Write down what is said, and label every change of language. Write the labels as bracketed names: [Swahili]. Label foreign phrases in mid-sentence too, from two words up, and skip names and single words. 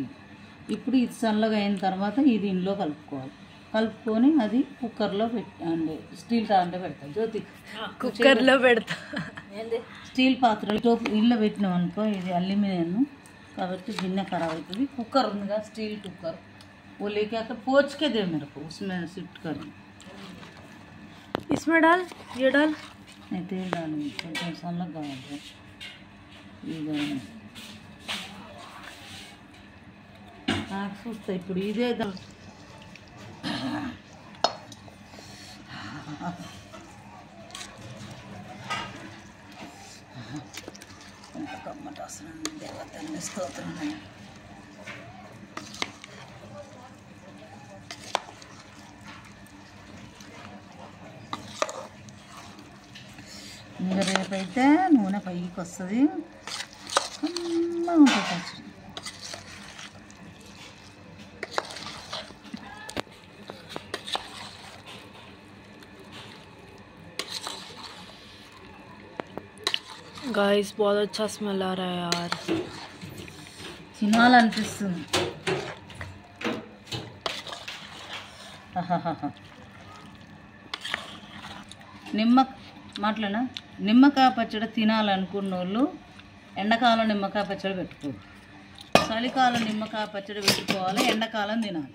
[Telugu] ఇప్పుడు ఇది చల్లగా అయిన తర్వాత ఇది ఇంట్లో కలుపుకోవాలి. కలుపుకొని అది కుక్కర్లో అండి స్టీల్ దాంట్లో పెడతా. జ్యోతి కుక్కర్లో పెడతా. స్టీల్ పాత్రలో ఇల్లు పెట్టినాం అనుకో, ఇది అల్యూమినియం కాబట్టి గిన్నె ఖరాబ్ అవుతుంది. కుక్కర్ ఉందిగా స్టీల్ కుక్కర్, [Hindi] वो लेके आकर पोंछ के दे मेरे को, उसमें शिफ्ट कर. इसमें डाल, ये डाल. नहीं तेल डालूंगी, [Telugu] కొంచెం సన్నగా కావాలి. ఇది నాకు చూస్తా ఇప్పుడు ఇదే కమ్మట అసలు దేవతల్ని స్తోత్రం. ఇంకా రేపైతే నూనె పైకి వస్తుంది, కమ్మగా ఉంటుంది పచ్చడి. [Hindi] गाइस बहुत अच्छा स्मेल आ रहा है यार, [Telugu] తినాలనిపిస్తుంది. నిమ్మకాయ పచ్చడి తినాలనుకున్న వాళ్ళు ఎండాకాలం నిమ్మకాయ పచ్చడి పెట్టుకోవాలి, చలికాలం నిమ్మకాయ పచ్చడి పెట్టుకోవాలి, ఎండాకాలం తినాలి.